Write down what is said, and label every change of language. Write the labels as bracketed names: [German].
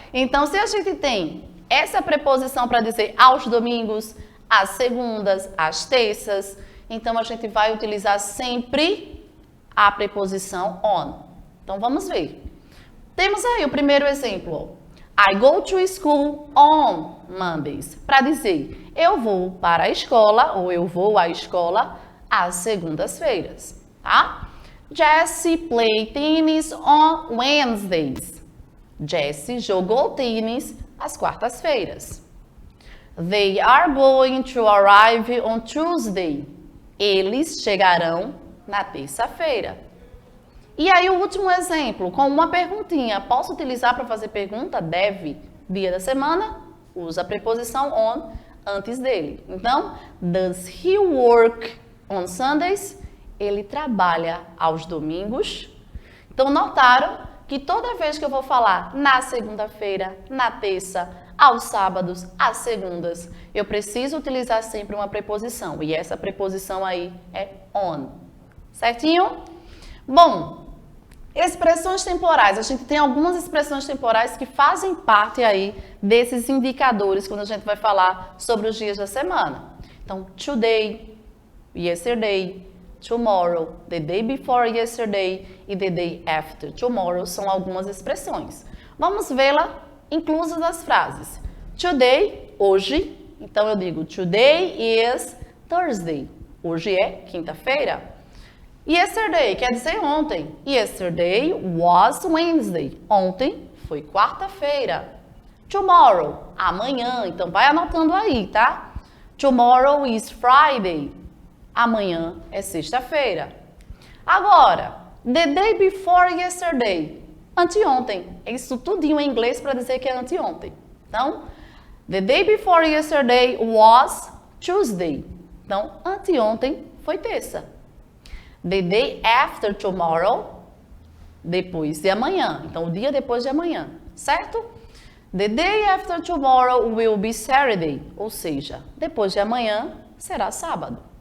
[Portuguese] Então, se a gente tem essa preposição para dizer aos domingos, às segundas, às terças, então a gente vai utilizar sempre a preposição on. Então, vamos ver. Temos aí o primeiro exemplo, ó. [English] I go to school on Mondays. [Portuguese] Para dizer, eu vou para a escola, ou eu vou à escola às segundas-feiras, tá? [English] Jessie play tennis on Wednesdays. [Portuguese] Jessie jogou tênis às quartas-feiras. [English] They are going to arrive on Tuesday. [Portuguese] Eles chegarão na terça-feira. E aí o último exemplo, com uma perguntinha. Posso utilizar para fazer pergunta? Deve. Dia da semana, usa a preposição on antes dele. Então, [English] does he work on Sundays? [Portuguese] Ele trabalha aos domingos. Então, notaram que toda vez que eu vou falar na segunda-feira, na terça, aos sábados, às segundas, eu preciso utilizar sempre uma preposição. E essa preposição aí é on. Certinho? Bom, expressões temporais. A gente tem algumas expressões temporais que fazem parte aí desses indicadores quando a gente vai falar sobre os dias da semana. [English] Então, today, yesterday, tomorrow, the day before yesterday e the day after tomorrow [Portuguese] são algumas expressões. Vamos vê-la inclusas nas frases. Today, hoje. Então, eu digo [English] today is Thursday. [Portuguese] Hoje é quinta-feira. Yesterday quer dizer ontem. [English] Yesterday was Wednesday. [Portuguese] Ontem foi quarta-feira. Tomorrow, amanhã. Então vai anotando aí, tá? [English] Tomorrow is Friday. [Portuguese] Amanhã é sexta-feira. Agora, [English] the day before yesterday. [Portuguese] Anteontem. Isso tudinho em inglês para dizer que é anteontem. Então, [English] the day before yesterday was Tuesday. [Portuguese] Então, anteontem foi terça. [English] The day after tomorrow, [Portuguese] depois de amanhã. Então, o dia depois de amanhã, certo? [English] The day after tomorrow will be Saturday, [Portuguese] ou seja, depois de amanhã será sábado.